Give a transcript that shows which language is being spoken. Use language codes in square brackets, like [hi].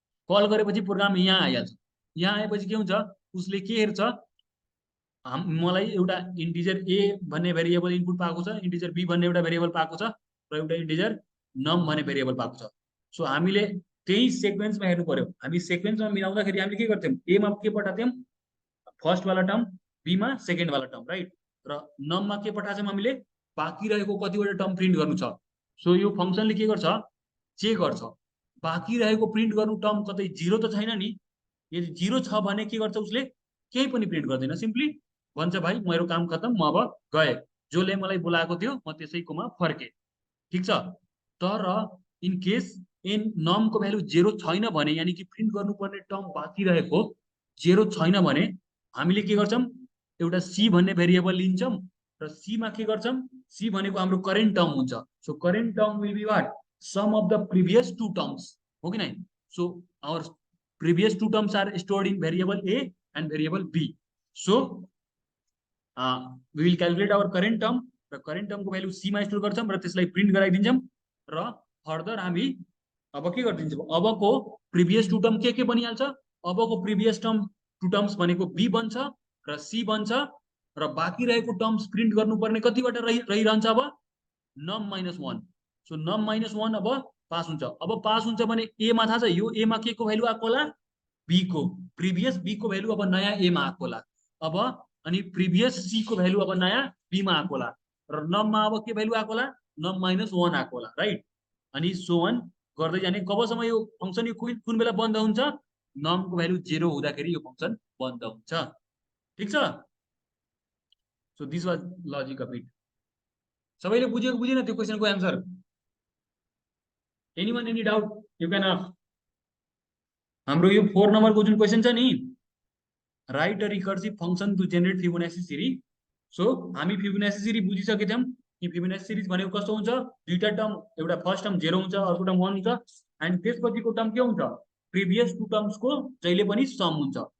[ne] Call गरेपछि programme यहाँ आइहाल्छ। यहाँ आएपछि के हुन्छ, उसले के हेर्छ, मलाई एउटा इन्टिजर ए भन्ने भेरिएबल इनपुट पाएको छ, इन्टिजर बी भन्ने एउटा भेरिएबल पाएको छ, र एउटा इन्टिजर नम भन्ने भेरिएबल पाएको छ। सो हामीले त्यही सेक्वेन्समा हेर्नु पर्यो। हामी सेक्वेन्समा मिलाउँदाखेरि हामीले के गर्थ्यौँ, एमा के पठाउँथ्यौँ फर्स्ट वाला टर्म, बीमा सेकेन्ड वाला टर्म, राइट? र नममा के पठाउँछौँ हामीले, बाँकी रहेको कतिवटा टर्म प्रिन्ट गर्नु छ। सो यो फंक्सनले के गर्छ, चेक गर्छ बाँकी रहेको प्रिन्ट गर्नु टर्म कतै 0 त छैन नि। यदि 0 छ भने के गर्छ, उसले केही पनि प्रिन्ट गर्दैन, सिम्पली भन्छ भाइ मेरो काम खत्म, म अब गए, जसले मलाई बोलाएको थियो म त्यसैकोमा फर्के, ठीक छ? तर इन केस एन नमको भ्यालु 0 छैन भने, यानी कि प्रिन्ट गर्नुपर्ने टर्म बाँकी रहेको 0 छैन भने हामीले के गर्छौँ, एउटा सी भन्ने भेरिएबल लिन्छौँ, र सी मा के गर्छौँ, सी भनेको हाम्रो करेन्ट टर्म हुन्छ। [en] so current term will be what, sum of the previous two terms, [ne] हो कि नै? [en] So our previous two terms are stored in variable A and variable B. So we will calculate our current term, [ne] र current टर्मको value C मा store गर्छौँ र त्यसलाई print गराइदिन्छौँ, र further हामी अब के गरिदिन्छौँ, अबको प्रिभियस टु टर्म के बनिहाल्छ, अबको प्रिभियस टर्म टु टर्म्स भनेको बी बन्छ र सी बन्छ, र बाँकी रहेको टर्म्स प्रिन्ट गर्नुपर्ने कतिवटा रहिरहन्छ अब, नम-1। सो नम-1 अब पास हुन्छ। अब पास हुन्छ भने ए मा थाहा छ, यो ए मा के को भ्यालु आएको होला, बी को, प्रिभियस बी को भ्यालु अब नयाँ ए मा आएको होला। अब अनि प्रिभियस सी को भ्यालु अब नयाँ बी मा आएको होला, र नममा अब के भ्यालु आएको होला, नम-1 आएको होला, राइट? अनि सो अन गर्दै जाने। कबसम्म यो फंक्सन यो कुन बेला बन्द हुन्छ, नमको भ्यालु 0 हुँदाखेरि यो फंक्सन बन्द हुन्छ, ठीक छ? [en] So this was logic of it. [ne] सबैले बुझ्यो कि बुझेन त्यो क्वेशनको answer? [en] Anyone any doubt you can ask. [ne] हाम्रो यो 4 नम्बरको जुन क्वेशन छ नि, [en] Write a recursive function to generate Fibonacci series. [ne] So हामी फिबोनाची सिरिज बुझिसकेछौँ कि फिबोनाची सिरिज भनेको कस्तो हुन्छ, दुईटा टर्म, एउटा फर्स्ट टर्म 0 हुन्छ, अर्को टर्म 1 हुन्छ, एन्ड त्यसपछिको टर्म के हुन्छ, प्रिभियस टु टर्म्सको जहिले पनि सम हुन्छ।